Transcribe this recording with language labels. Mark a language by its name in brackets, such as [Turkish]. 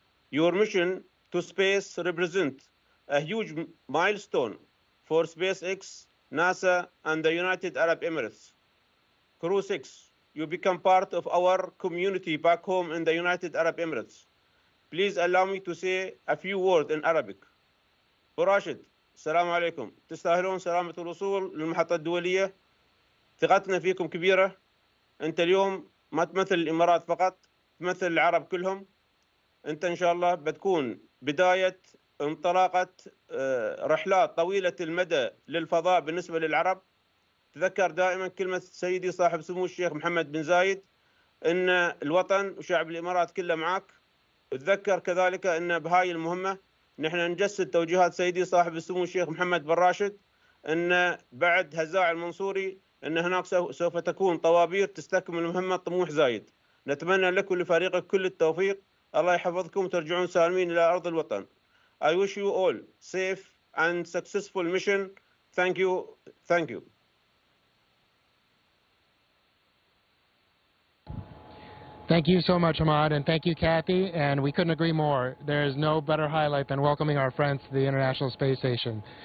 [English] Your mission to space represents a huge milestone for SpaceX, NASA, and the United Arab Emirates. Crew-6, you become part of our community back home in the United Arab Emirates. Please allow me to say a few words in Arabic. [Arabic] براشد، السلام عليكم. تستاهلون سلامة الوصول للمحطة الدولية. ثقتنا فيكم كبيرة. أنت اليوم ما تمثل الإمارات فقط، تمثل العرب كلهم. أنت إن شاء الله بتكون بداية انطلاقة رحلات طويلة المدى للفضاء بالنسبة للعرب. تذكر دائما كلمة سيدي صاحب سمو الشيخ محمد بن زايد، إن الوطن وشعب الإمارات كله معك. اتذكر كذلك أن بهاي المهمة نحن نجسد توجيهات سيدي صاحب السمو الشيخ محمد بن راشد أن بعد هزاع المنصوري أن هناك سوف تكون طوابير تستكمل المهمة طموح زايد. نتمنى لك ولفريقك كل التوفيق. الله يحفظكم وترجعون سالمين إلى أرض الوطن. [English] I wish you all safe and successful mission. Thank you. Thank you. Thank you so much, Ahmad, and thank you, Kathy, and we couldn't agree more. There is no better highlight than welcoming our friends to the International Space Station.